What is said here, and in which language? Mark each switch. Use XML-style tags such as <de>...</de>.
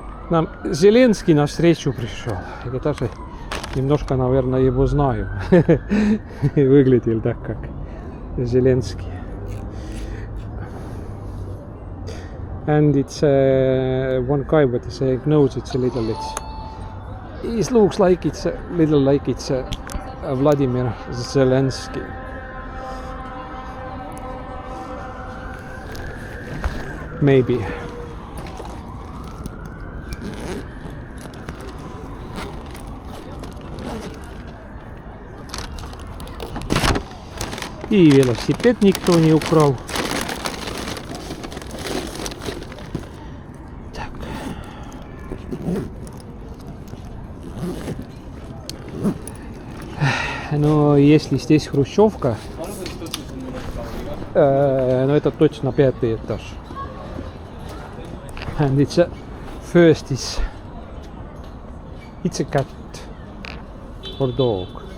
<ru>Нам Зеленский на встречу пришел. Я даже немножко, наверное, его знаю. Выглядел так, как Зеленский.</ru> <en>And it's one guy, but his nose it's a little. It looks like it's a little like it's Vladimir Zelensky. Maybe.</en> <ru>И велосипед никто не украл. Так. Но если здесь хрущевка, но это точно 5-й этаж.</ru> <en>And it's a first is it's a cat or dog.</en>